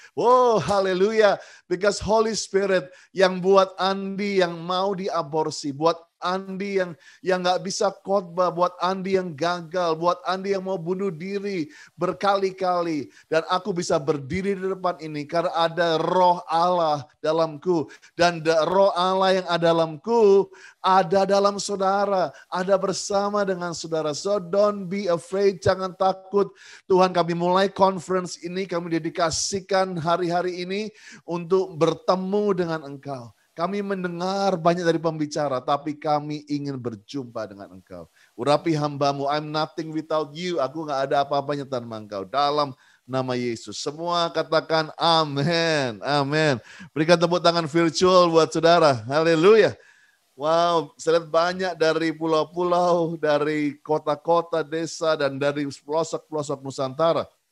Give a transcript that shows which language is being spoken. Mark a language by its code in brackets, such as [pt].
[id] Wow, haleluya. [en] Because [id] Holy Spirit yang buat Andi yang mau diaborsi, buat Andi yang nggak bisa khotbah, buat Andi yang gagal, buat Andi yang mau bunuh diri berkali-kali. Dan aku bisa berdiri di depan ini karena ada roh Allah dalamku. Dan roh Allah yang ada dalamku ada dalam saudara, ada bersama dengan saudara. [en] So don't be afraid, [id] jangan takut. Tuhan, kami mulai conference ini, kami dedikasikan hari-hari ini untuk bertemu dengan Engkau. Kami mendengar banyak dari pembicara, tapi kami ingin berjumpa dengan Engkau. Urapi hambamu, [en] I'm nothing without you. [id] Aku gak ada apa-apanya tanpa Engkau. Dalam nama Yesus. Semua katakan amin. Amin. Berikan tepuk tangan virtual buat saudara. Haleluya. Wow, saya lihat banyak dari pulau-pulau, dari kota-kota, desa, dan dari pelosok-pelosok Nusantara.